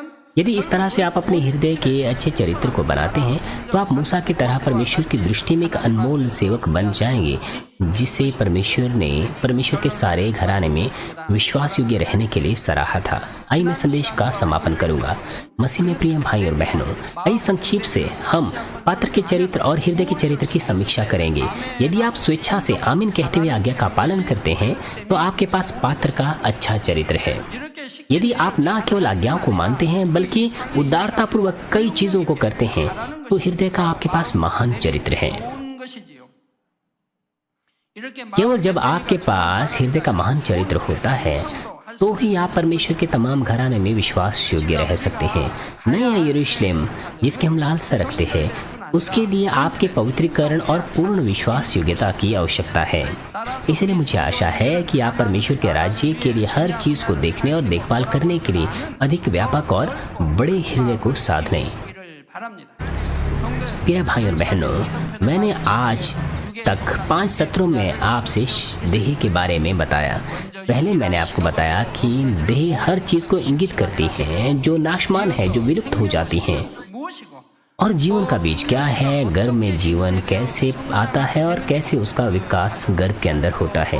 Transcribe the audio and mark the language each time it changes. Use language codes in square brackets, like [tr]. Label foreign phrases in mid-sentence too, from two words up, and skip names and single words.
[hi] यदि इस तरह से आप अपने हृदय के अच्छे चरित्र को बनाते हैं तो आप मूसा की तरह परमेश्वर की दृष्टि में एक अनमोल सेवक बन जाएंगे, जिसे परमेश्वर के सारे घराने में विश्वास योग्य रहने के लिए सराहा था। आइए मैं संदेश का समापन करूंगा। मसीह में प्रिय भाई और बहनों, आइए संक्षिप्त से हम पात्र के चरित्र और हृदय के चरित्र की समीक्षा करेंगे। यदि आप स्वेच्छा से आमीन कहते हुए आज्ञा का पालन करते हैं तो आपके पास पात्र का अच्छा चरित्र है। [ko] 이렇게 쉽게 [hi] यदि आप न केवल आज्ञाओं को मानते हैं बल्कि उदारतापूर्वक कई चीजों को करते हैं तो हृदय का आपके पास महान चरित्र है। [ko] 좋은 것이지요. 이렇게 [hi] केवल जब आपके पास हृदय का महान चरित्र होता है तो ही आप परमेश्वर के तमाम घराने में विश्वास योग्य रह सकते हैं। नया यरूशलेम जिसकी हम लालसा रखते हैं, उसके लिए आपके पवित्रीकरण और पूर्ण विश्वास योग्यता की आवश्यकता है। इसलिए मुझे आशा है कि आप परमेश्वर के राज्य के लिए हर चीज को देखने और देखभाल करने के लिए अधिक व्यापक और बड़े हृदय को साध लें। [ko] 되기를 바랍니다. [hi] प्रिय भाई और बहनों, मैंने आज तक 5 सत्रों में आपसे देह के बारे में बताया। पहले मैंने आपको बताया कि देह हर चीज को इंगित करती है जो नाशमान है, जो विलुप्त हो जाती हैं। [ko] 무엇이고 [hi] और जीवन का बीज क्या है, गर्भ में जीवन कैसे आता है और कैसे उसका विकास गर्भ के अंदर होता है।